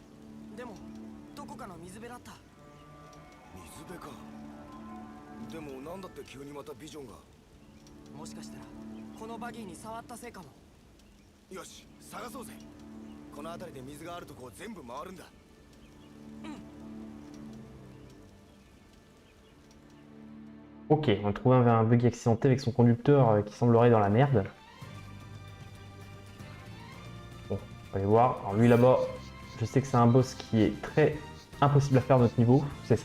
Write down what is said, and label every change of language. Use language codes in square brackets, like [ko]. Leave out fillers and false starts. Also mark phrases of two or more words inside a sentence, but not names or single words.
[ja] でもどこかの水辺だった。水辺かでもなんだって急にまたビジョンがもしかしたらこのバギーに触ったせいかも。よし探そうぜこの辺りで水があるとこを全部回るんだ [fr] Ok, on a trouvé un buggy accidenté avec son conducteur qui semblerait dans la merde. Bon, on va aller voir. Alors lui là-bas, je sais que c'est un boss qui est très impossible à faire à notre niveau, c'est ça.